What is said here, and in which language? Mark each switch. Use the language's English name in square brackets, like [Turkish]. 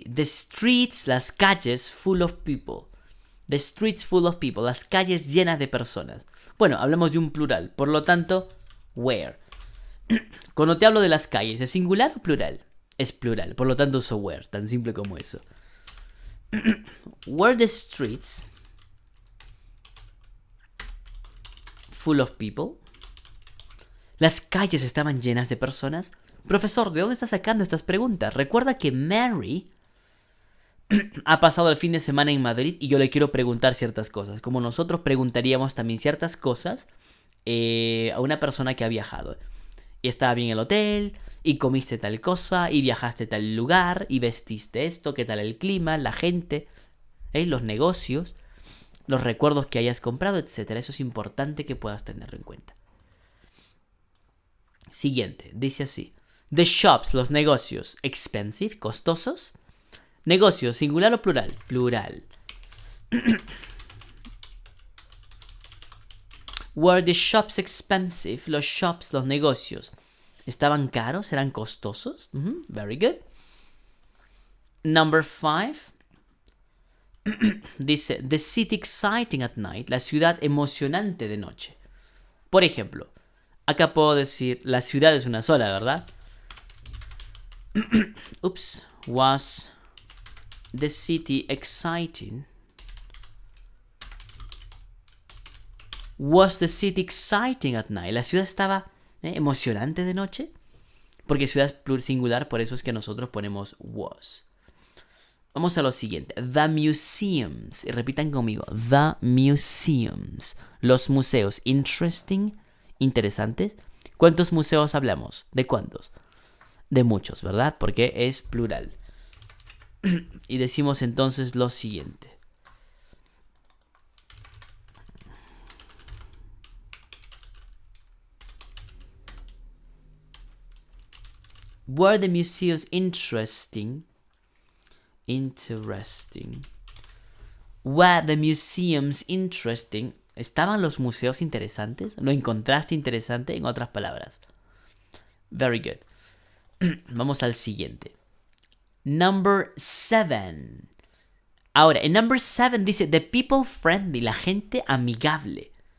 [English] The streets, [Spanish] las calles [English] full of people. The streets full of people. [Spanish] Las calles llenas de personas. Bueno, hablamos de un plural. Por lo tanto, where. Cuando te hablo de las calles, ¿es singular o plural? Es plural. Por lo tanto, uso where. Tan simple como eso. [English] Were the streets full of people? [Spanish] ¿Las calles estaban llenas de personas? Profesor, ¿de dónde está sacando estas preguntas? Recuerda que Mary ha pasado el fin de semana en Madrid y yo le quiero preguntar ciertas cosas. Como nosotros preguntaríamos también ciertas cosas a una persona que ha viajado. Y estaba bien el hotel, y comiste tal cosa, y viajaste a tal lugar, y vestiste esto, qué tal el clima, la gente, los negocios, los recuerdos que hayas comprado, etc. Eso es importante que puedas tenerlo en cuenta. Siguiente, dice así. [English] The shops, [Spanish] los negocios, [English] expensive, [Spanish] costosos. Negocios, singular o plural? Plural. [English] Were the shops expensive? [Spanish] Los shops, los negocios, ¿estaban caros? ¿Eran costosos? [English] Very good. Number 5. [Spanish] Dice, [English] the city exciting at night. [Spanish] La ciudad emocionante de noche. Por ejemplo, acá puedo decir, la ciudad es una sola, ¿verdad? [English] Oops. Was the city exciting? Was the city exciting at night? [Spanish] La ciudad estaba emocionante de noche. Porque ciudad es plural singular, por eso es que nosotros ponemos was. Vamos a lo siguiente. [English] The museums. [Spanish] Y repitan conmigo. [English] The museums. [Spanish] Los museos. [English] Interesting. [Spanish] Interesantes. ¿Cuántos museos hablamos? ¿De cuántos? De muchos, ¿verdad? Porque es plural. Y decimos entonces lo siguiente. [English] Were the museums interesting? Interesting. Were the museums interesting? [Spanish] ¿Estaban los museos interesantes? ¿Lo encontraste interesante? En otras palabras. [English] Very good. [Spanish] Vamos al siguiente. [English] Number 7. [Spanish] Ahora, en number 7 dice [English] the people friendly, [Spanish] la gente amigable.